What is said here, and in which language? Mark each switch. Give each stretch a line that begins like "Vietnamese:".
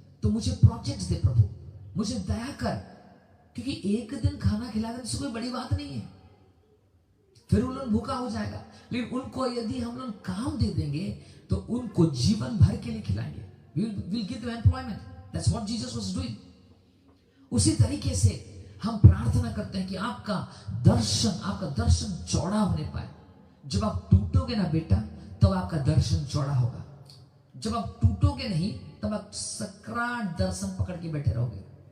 Hindi: तो मुझे प्रोजेक्ट्स दे प्रभु, मुझे दया कर, क्योंकि एक दिन खाना खिला देने से कोई बड़ी बात नहीं है, फिर उन लोग भूखा हो जाएगा। लेकिन उनको यदि हम लोग काम दे देंगे तो उनको जीवन भर के लिए खिलाएंगे।
English: We'll give them employment. That's what Jesus was doing.
Hindi: उसी तरीके से हम प्रार्थना करते हैं कि आपका दर्शन चौड़ा होने पाए। जब आप टूटोगे ना बेटा, तब आपका दर्शन चौड़ा होगा। जब आप टूटोगे नहीं, तब आप सकराट दर्शन पकड़ के बैठे रहोगे।